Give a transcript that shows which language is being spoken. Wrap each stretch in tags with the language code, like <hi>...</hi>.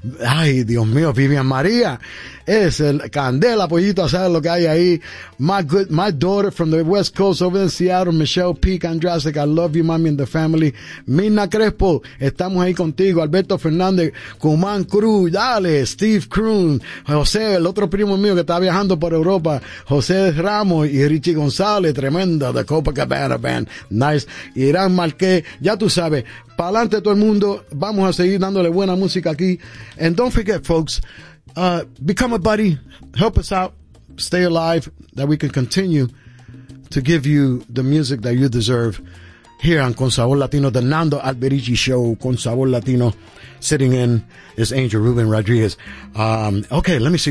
<es>Ay, Dios mío, Vivian María, es el candela, pollito, sabes lo que hay ahí.</es> <en>My daughter from the West Coast over in Seattle, Michelle Peak Andrasic, I love you, mommy, and the family.</en> <es>Mirna Crespo, estamos ahí contigo. Alberto Fernández, Cumán Cruz, dale, Steve Kroon, José, el otro primo mío que está viajando por Europa, José Ramos y Richie González, tremenda, The Copacabana Band, nice. Irán Marqués, ya tú sabes, para adelante todo el mundo, vamos a seguir dándole buena música aquí.</es> <en>And don't forget, folks, become a buddy, help us out, stay alive, that we can continue to give you the music that you deserve here on Con Sabor Latino, the Nando Alberici Show, Con Sabor Latino. Sitting in is Angel Ruben Rodriguez. Okay, let me see.</en>